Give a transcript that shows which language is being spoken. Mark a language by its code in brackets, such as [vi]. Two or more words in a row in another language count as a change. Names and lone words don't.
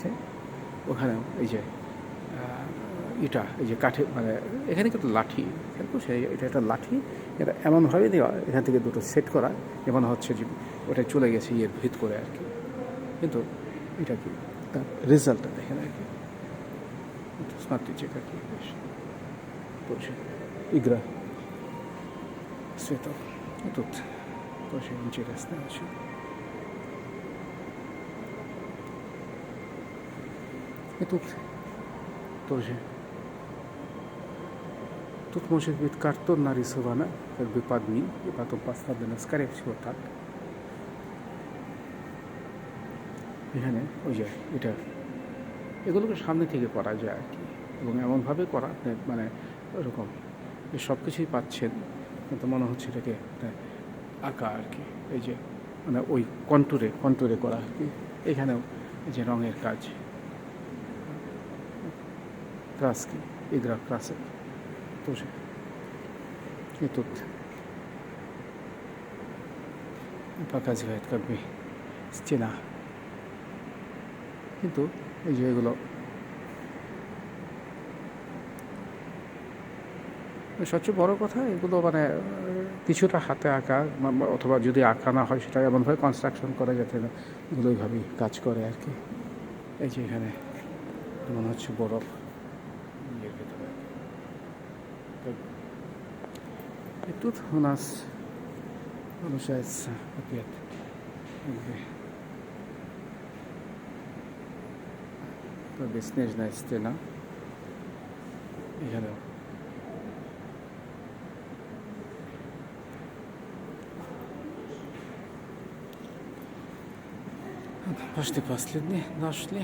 [bn] ওখানেও এই যে এই যে কাঠে মানে এখানে কিন্তু লাঠি, এটা একটা লাঠি, এটা এমনভাবে দেওয়া এখান থেকে দুটো সেট করা, এমন হচ্ছে যে ওটা চলে গেছে ভিত করে আর কি, কিন্তু এটা কি তার রেজাল্টটা দেখেন আর কি। [ru] Смотрите, какие вещи. Тоже игра цветов. И тут тоже интересно очень. И тут тоже. Тут может быть картон нарисовано, как бы под ним, и потом поставлено, скорее всего, так. [bn] এখানে ওই যে এটা এগুলোকে সামনে থেকে করা যায় আর কি, এবং এমনভাবে করা মানে ওরকম সব কিছুই পাচ্ছেন কিন্তু মনে হচ্ছে এটাকে একটা আঁকা আর কি, এই যে মানে ওই কন্টুরে কন্টুরে করা আর কি। এখানেও এই যে রঙের কাজ, [ru] краски, игра красок тоже. И тут показывает как бы стена. [bn] কিন্তু এই যে এগুলো সবচেয়ে বড় কথা, এগুলো মানে কিছুটা হাতে আঁকা অথবা যদি আঁকা না হয় সেটা এমনভাবে কনস্ট্রাকশন করা যাতে না এগুলো ওইভাবেই কাজ করে আর কি। এই যে এখানে মনে হচ্ছে বরফ ইয়ের ভেতরে। [ru] И тут у нас получается опять бесснежная стена. এখানেও почти последний нашли.